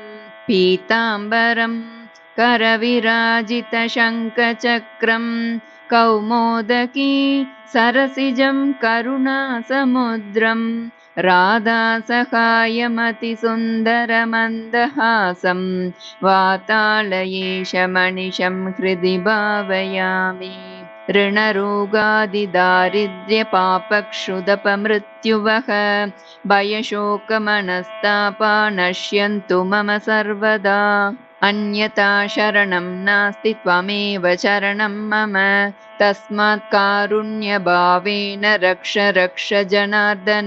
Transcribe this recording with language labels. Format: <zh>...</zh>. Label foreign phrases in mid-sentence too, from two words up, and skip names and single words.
<sa>पीताम्बरं करविराजित शङ्खचक्रं कौमोदकी सरसिजं करुणासमुद्रं राधासहायमति सुन्दरमन्दहासं वातालयेश मनिशं हृदि भावयामि. ऋणरोगादिदारिद्र्य पापक्षुदपमृत्युवः भयशोकमनस्तापा नश्यन्तु मम सर्वदा. अन्यथा शरणं नास्ति त्वमेव शरणं मम तस्मात् कारुण्यभावेन रक्ष रक्ष जनार्दन.</sa>